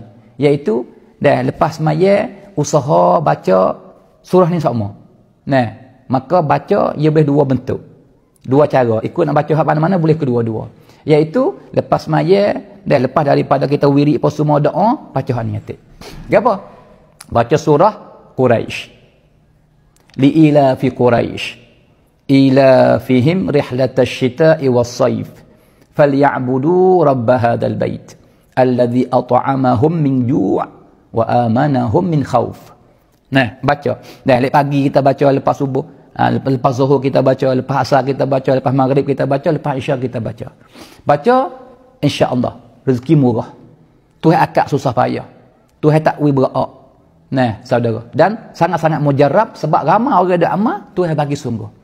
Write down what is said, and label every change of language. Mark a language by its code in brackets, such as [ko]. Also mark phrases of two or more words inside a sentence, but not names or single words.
[ms] Iaitu, dah lepas semaya, usaha baca surah ni sama. Nah, maka baca ia boleh dua bentuk. Dua cara. Ikut nak baca hak mana-mana boleh kedua-dua. Iaitu, lepas semaya, dah lepas daripada kita wirid apa semua doa, baca hak ni atik. Apa? Baca surah Quraisy. [ar] لإيلاف قريش. إيلافهم رحلة الشتاء والصيف. فليعبدوا رب هذا البيت الذي أطعمهم من جوع وآمنهم من خوف. [ms] Nah, baca. Dah lepas pagi kita baca, lepas subuh, lepas zuhur kita baca, lepas asar kita baca, lepas maghrib kita baca, lepas isya kita baca. Baca, [ar] إن شاء الله [ms] rezeki murah. Tuhan akak susah payah. Tuhan tak berat. Nah, saudara. Dan sangat-sangat mujarab sebab ramai orang ada amal, Tuhan bagi sungguh.